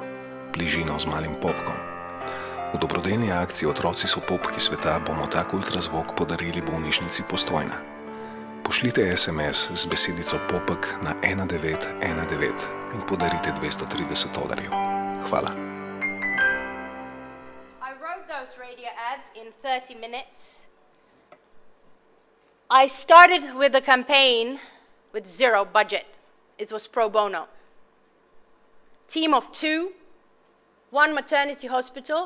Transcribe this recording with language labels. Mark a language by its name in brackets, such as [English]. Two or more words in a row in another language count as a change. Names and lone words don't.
[Slovenian] Bližino z malim popkom. V dobrodelni akciji Otroci so popki sveta bomo tak ultrazvok podarili bolnišnici Postojna. Pošljite SMS z besedico popek na 1919 in podarite $230. Hvala. [English] I wrote those radio ads in 30 minutes. I started with a campaign with zero budget. It was pro bono. Team of 2, 1 maternity hospital.